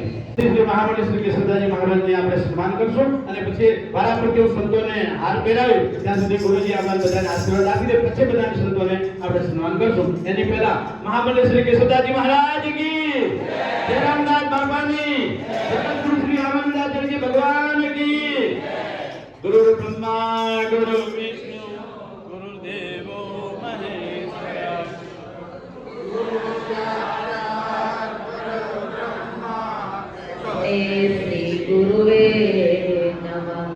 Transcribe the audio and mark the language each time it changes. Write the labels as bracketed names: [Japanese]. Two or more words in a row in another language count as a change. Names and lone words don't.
[Gujarati] શ્રી મહામંડલેશ્વર કેશવદાસજી મહારાજને આપણે સન્માન કરશું અને પછી વારા ફરતી સંતોને હાર પહેરાવી ત્યાં સુધી ગુરુજી આપણે બધાને આશીર્વાદ આપી દે. પછી બધા સંતોને આપણે સન્માન કરશું. એની પહેલા મહામંડલેશ્વર કેશવદાસજી મહારાજ [Hindi] की जय, [Gujarati] રામદાસ બાપાની જગતગુરુ શ્રી રામાનંદાચાર્ય [Hindi] भगवान की. [Sanskrit] गुरु ब्रह्मा गुरु विष्णु गुरुदेवो महेश्वरा. श्री गुरुवे नमः.